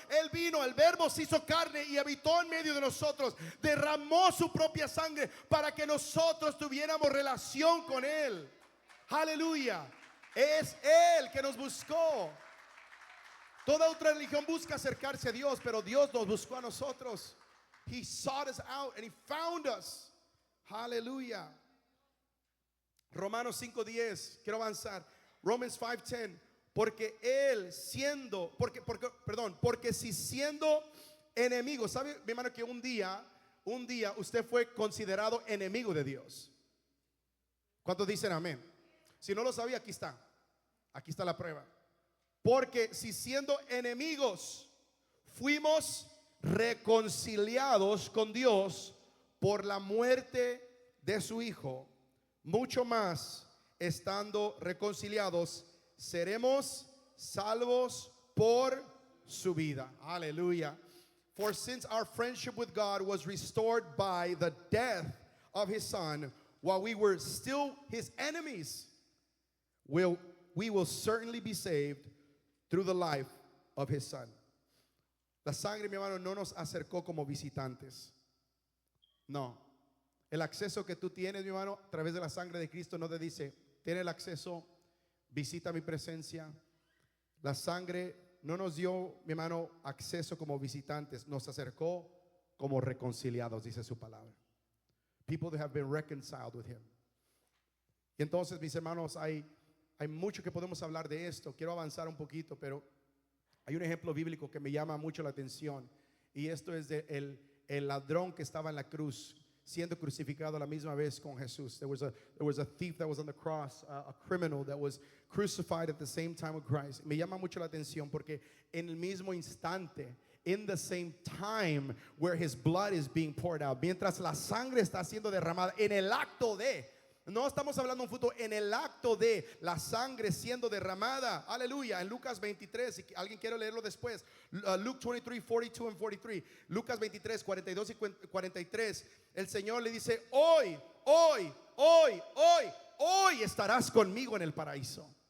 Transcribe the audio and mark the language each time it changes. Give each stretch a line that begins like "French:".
Spanish: Él vino, el Verbo se hizo carne y habitó en medio de nosotros, derramó su propia sangre para que nosotros tuviéramos relación con Él. Aleluya. Es Él que nos buscó. Toda otra religión busca acercarse a Dios, pero Dios nos buscó a nosotros.
English: He sought us out and He found us.
Spanish: Aleluya. Romanos 5:10. Quiero avanzar.
English: Romans 5:10.
Spanish: Porque Él siendo, porque si siendo enemigo, ¿sabe, mi hermano, que un día usted fue considerado enemigo de Dios? ¿Cuántos dicen amén? Si no lo sabía, aquí está la prueba. Porque si siendo enemigos fuimos reconciliados con Dios por la muerte de su Hijo, mucho más estando reconciliados seremos salvos por su vida. Aleluya.
English: For since our friendship with God was restored by the death of His Son, while we were still His enemies, we will certainly be saved through the life of His Son.
Spanish: La sangre, mi hermano, no nos acercó como visitantes. No. El acceso que tú tienes, mi hermano, a través de la sangre de Cristo no te dice, tiene el acceso, visita mi presencia. La sangre no nos dio, mi hermano, acceso como visitantes, nos acercó como reconciliados, dice su palabra.
English: People that have been reconciled with Him.
Spanish: Y entonces, mis hermanos, hay mucho que podemos hablar de esto. Quiero avanzar un poquito, pero hay un ejemplo bíblico que me llama mucho la atención. Y esto es de el ladrón que estaba en la cruz, siendo crucificado a la misma vez con Jesús.
English: There was a thief that was on the cross, a criminal that was crucified at the same time with Christ.
Spanish: Me llama mucho la atención porque en el mismo instante,
English: in the same time where his blood is being poured out,
Spanish: mientras la sangre está siendo derramada, en el acto de, no estamos hablando de un futuro, en el acto de la sangre siendo derramada, aleluya, en Lucas 23, si alguien quiere leerlo después,
English: Luke 23, 42 and 43,
Spanish: Lucas 23, 42 y 43, el Señor le dice, hoy estarás conmigo en el paraíso.